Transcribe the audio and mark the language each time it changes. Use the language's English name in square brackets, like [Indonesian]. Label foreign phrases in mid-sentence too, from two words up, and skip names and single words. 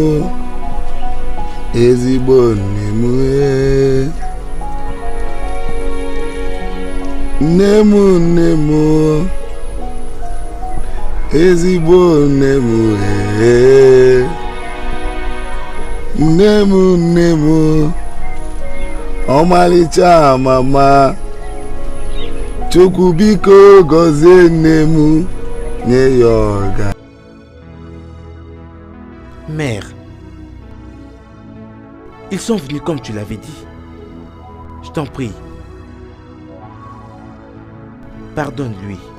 [Igbo] ezigbo nne m ezigbo nne m nne m ọmalịcha mama Chukwu biko gọzie nne m nye ya ọga. [French] Mère, ils sont venus comme tu l'avais dit. Je t'en prie. Pardonne-lui.